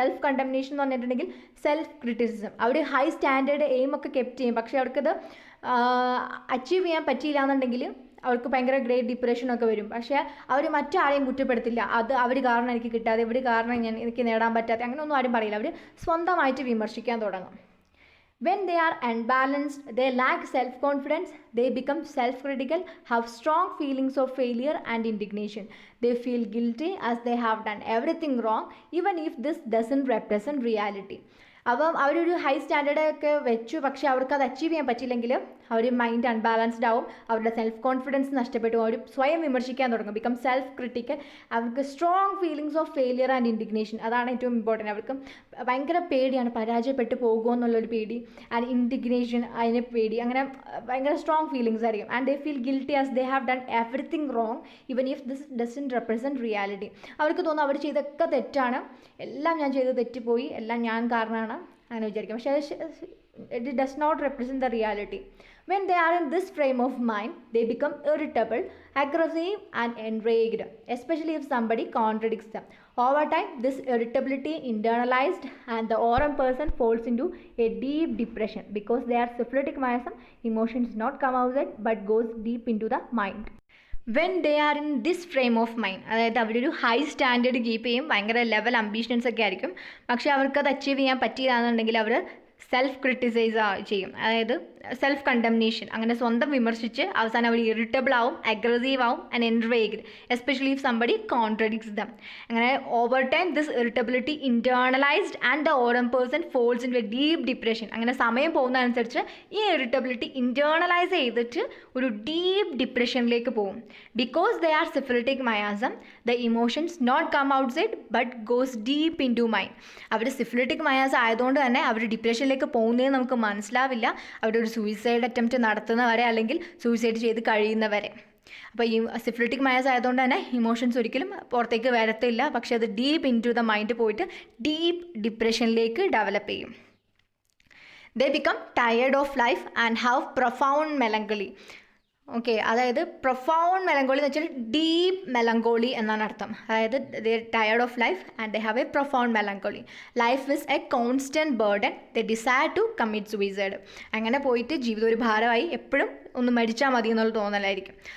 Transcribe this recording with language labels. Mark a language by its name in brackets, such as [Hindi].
[Malayalam] Self condemnation എന്ന് പറഞ്ഞിട്ടുണ്ടെങ്കിൽ self criticism. അവർ high standard aim ഒക്കെ കെപ്റ്റ് ചെയ്യും, പക്ഷേ അവർക്കത് അച്ചീവ് ചെയ്യാൻ പറ്റിയില്ല എന്നുണ്ടെങ്കിൽ അവർക്ക് ഭയങ്കര ഗ്രേറ്റ് ഡിപ്രഷനൊക്കെ വരും. പക്ഷേ അവർ മറ്റാരെയും കുറ്റപ്പെടുത്തില്ല. അത് അവർ കാരണം എനിക്ക് കിട്ടാതെ, ഇവർ കാരണം എനിക്ക് നേടാൻ പറ്റാതെ, അങ്ങനെയൊന്നും ആരും പറയില്ല. അവർ സ്വന്തമായിട്ട് വിമർശിക്കാൻ തുടങ്ങും. [English] When they are unbalanced, they lack self-confidence, they become self-critical, have strong feelings of failure and indignation. They feel guilty as they have done everything wrong, even if this doesn't represent reality. [Malayalam] അപ്പം അവരൊരു high standard ഒക്കെ വെച്ചു, പക്ഷേ അവർക്ക് അത് achieve ചെയ്യാൻ പറ്റില്ലെങ്കിൽ our mind unbalanced ആവും, അവരുടെ സെൽഫ് കോൺഫിഡൻസ് നഷ്ടപ്പെട്ടു, അവർ സ്വയം വിമർശിക്കാൻ തുടങ്ങും, [English] Become self critical. [Malayalam] അവർക്ക് [English] strong feelings of failure and indignation, [Malayalam] അതാണ് ഏറ്റവും ഇമ്പോർട്ടൻറ്റ്. അവർക്ക് ഭയങ്കര പേടിയാണ്, പരാജയപ്പെട്ടു പോകുമോ എന്നുള്ളൊരു പേടി, ആൻഡ് ഇൻഡിഗ്നേഷൻ, അതിനെ പേടി, അങ്ങനെ ഭയങ്കര സ്ട്രോങ് ഫീലിങ്സ് ആയിരിക്കും. [English] And they feel guilty as they have done everything wrong even if this doesn't represent reality. [Malayalam] അവർക്ക് തോന്നും അവർ ചെയ്തൊക്കെ തെറ്റാണ്, എല്ലാം ഞാൻ ചെയ്ത് തെറ്റിപ്പോയി, എല്ലാം ഞാൻ കാരണമാണ് അങ്ങനെ വിചാരിക്കും. പക്ഷേ [English] it does not represent the reality. When they are in this frame of mind, they become irritable, aggressive and enraged, especially if somebody contradicts them. Over time, this irritability internalized and the aurum person falls into a deep depression because they are syphilitic miasm. Emotions not come outside but goes deep into the mind. When they are in this frame of mind, [Malayalam] അതായത് അവരൊരു high standard keep ചെയ്യും, ഭയങ്കര level ambitions ഒക്കെ ആയിരിക്കും, പക്ഷേ അവർക്കത് achieve ചെയ്യാൻ പറ്റിയില്ല എന്നുണ്ടെങ്കിൽ അവർ സെൽഫ് ക്രിട്ടിസൈസ് ചെയ്യും, അതായത് സെൽഫ് കണ്ടംനേഷൻ, അങ്ങനെ സ്വന്തം വിമർശിച്ച് അവസാനം അവർ ഇറിറ്റബിൾ ആവും, അഗ്രസീവ് ആവും and enraged, [English] Especially if somebody contradicts them. [Malayalam] അങ്ങനെ [English] Over time this irritability internalised and the aurum person falls into a deep depression. [Malayalam] അങ്ങനെ സമയം പോകുന്നതനുസരിച്ച് ഈ ഇറിറ്റബിലിറ്റി ഇൻറ്റേർണലൈസ് ചെയ്തിട്ട് ഒരു ഡീപ്പ് ഡിപ്രഷനിലേക്ക് പോകും. [English] Because they are syphilitic miasm, the emotions not come outside but goes deep into mind. [Malayalam] Our syphilitic മയാസം ആയതുകൊണ്ട് തന്നെ അവർ ഡിപ്രഷനിലേക്ക് പോകുന്നതെന്ന് നമുക്ക് മനസ്സിലാവില്ല. അവരുടെ ഒരു സൂയിസൈഡ് അറ്റംപ്റ്റ് നടത്തുന്നവരെ അല്ലെങ്കിൽ സൂയിസൈഡ് ചെയ്ത് കഴിയുന്നവരെ. അപ്പോൾ ഈ സിഫിലിറ്റിക് മയോസ് ആയതുകൊണ്ട് തന്നെ ഇമോഷൻസ് ഒരിക്കലും പുറത്തേക്ക് വരത്തില്ല, പക്ഷെ അത് [English] deep into the mind [Malayalam] പോയിട്ട് ഡീപ്പ് ഡിപ്രഷനിലേക്ക് ഡെവലപ്പ് ചെയ്യും. [English] They become tired of life and have profound melancholy. [Malayalam] Okay, അതായത് പ്രൊഫൗണ്ട് മെലങ്കോളി എന്ന് വെച്ചാൽ ഡീപ്പ് മെലങ്കോളി എന്നാണ് അർത്ഥം. അതായത് [English] They tired of life and they have a profound melancholy. Life is a constant burden, they desire to commit suicide. [Malayalam] അങ്ങനെ പോയിട്ട് ജീവിതം ഒരു ഭാരമായി എപ്പോഴും ഒന്ന് മരിച്ചാൽ മതി എന്നുള്ള തോന്നലായിരിക്കും.